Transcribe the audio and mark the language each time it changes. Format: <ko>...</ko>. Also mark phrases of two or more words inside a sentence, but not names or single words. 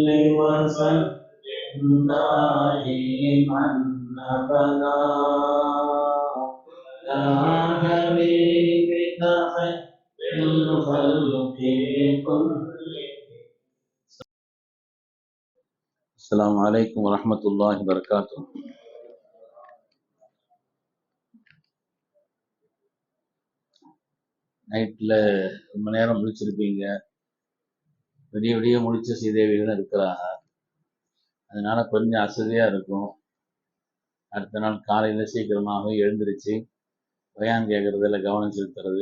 <ar>وسلم دائما ابدا يا حبيبك خير الخلق كلهم. السلام عليكم ورحمة الله وبركاته.</ar> <ta>நைட்டில் ரொம்ப நேரம் முழிச்சிருப்பீங்க. விடிய விடிய முழிச்ச சீதேவிகளும் இருக்கிறாங்க. அதனால கொஞ்சம் அசதியாக இருக்கும். அடுத்த நாள் காலையில் சீக்கிரமாக எழுந்திருச்சு பயான் கேட்கறதுல கவனம் செலுத்துறது.</ta>